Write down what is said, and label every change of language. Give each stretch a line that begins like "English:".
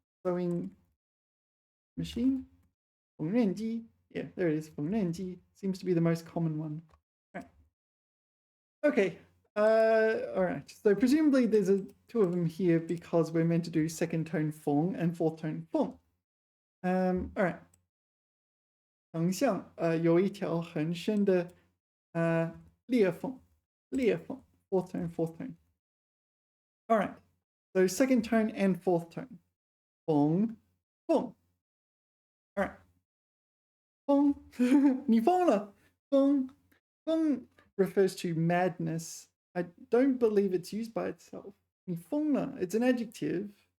English: Sewing machine? 缝纫机.Yeah, there it is. 缝纫机 seems to be the most common one. All right. Okay. All right. So presumably there's two of them here because we're meant to do second tone 缝 and fourth tone 缝. All right.
Chinese: 横向有一条很深的裂缝
English: fourth tone. All right. So second tone and fourth tone. 缝 All right. 疯你疯了 疯 refers to madness. I don't believe it's used by itself. 你疯了 it's an adjective.